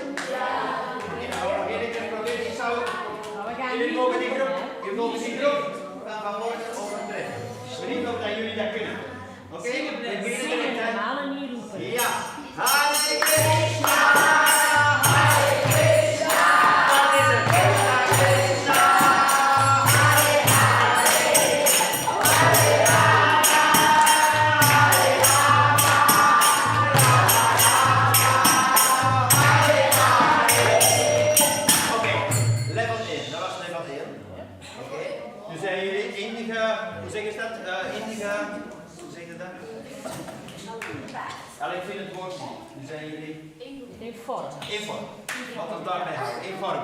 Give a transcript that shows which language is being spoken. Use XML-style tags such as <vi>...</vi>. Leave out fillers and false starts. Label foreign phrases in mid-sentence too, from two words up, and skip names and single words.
<nl>Ja. Nog één keer proberen. Ik zou... Jullie mogen die groep van morgen overtreffen. Niet of dat jullie dat kunnen. Oké? We beginnen met het... Ja.</nl> <sa>Hare Krishna! Hare Krishna!</sa> <nl>Dat is het.</nl> <sa>Krishna Krishna! Hare Hare! Hare Rama! Hare Rama! Rama Rama! Hare Hare!</sa> <nl>Oké, level 1. Dat was level 1. Oké. Nu zijn jullie enige... Hoe zeg je dat? Hoe zeg je dat? Ik vind het woord niet. Nu zijn jullie... In vorm. In vorm. Wat we daarbij houden. In vorm.</nl>